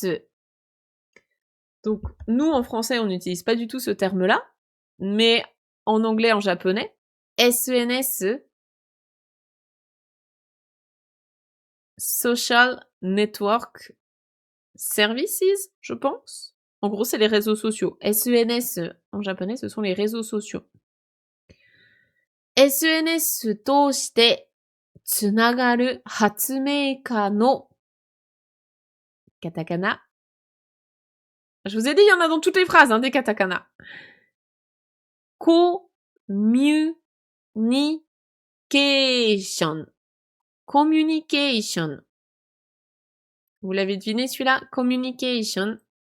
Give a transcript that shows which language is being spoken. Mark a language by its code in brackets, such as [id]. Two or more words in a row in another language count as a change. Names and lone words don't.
[fr] Donc, nous, en français, on n'utilise pas du tout ce terme-là, mais en anglais, en japonais, SNS, [en] Social Network Services, [fr] je pense. En gros, c'est les réseaux sociaux. SNS, en japonais, ce sont les réseaux sociaux. [ja] SNS 通してつながる発明家の katakana. [fr] Je vous ai dit, il y en a dans toutes les phrases, hein, des katakana. Communication. Communication. Vous l'avez deviné celui-là? Communication.